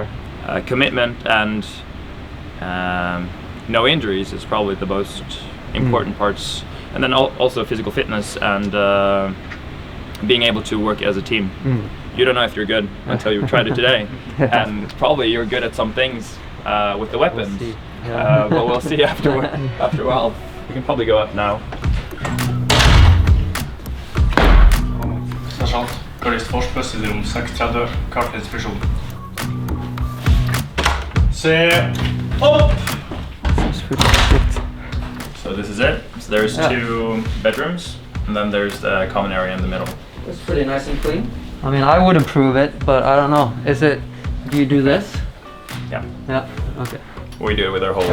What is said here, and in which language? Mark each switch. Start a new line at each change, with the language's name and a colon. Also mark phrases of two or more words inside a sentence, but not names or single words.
English: Commitment and no injuries is probably the most important parts, and then also physical fitness and being able to work as a team. You don't know if you're good until you tried it today, and probably you're good at some things with the weapons. We'll see. Yeah. But we'll see after a while. We can probably go up now.
Norwegian: Sersjant, gardist force rom 630, klar til inspeksjon. Se opp!
English: So this is it. So there's 2 bedrooms, and then there's the common area in the middle. It's pretty nice and clean. I mean, I would improve it, but I don't know. Do you do this? Yeah. Yeah, okay. We do it with our whole